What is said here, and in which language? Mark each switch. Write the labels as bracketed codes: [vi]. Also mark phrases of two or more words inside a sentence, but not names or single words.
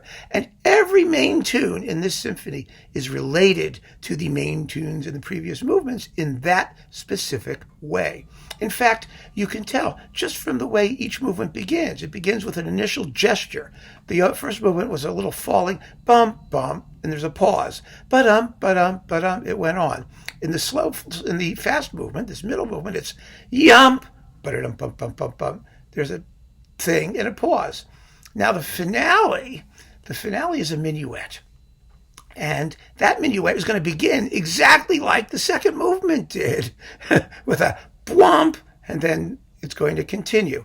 [en] And every main tune in this symphony is related to the main tunes in the previous movements in that specific way. In fact, you can tell just from the way each movement begins. It begins with an initial gesture. The first movement was a little falling, bum, bum, and there's a pause. Ba-dum, ba-dum, ba-dum, it went on. In the fast movement, this middle movement, it's yump, ba-dum, bum, bum, bum, bum. There's a thing and a pause. Now the finale is a minuet. And that minuet is going to begin exactly like the second movement did, with a bwomp, and then it's going to continue.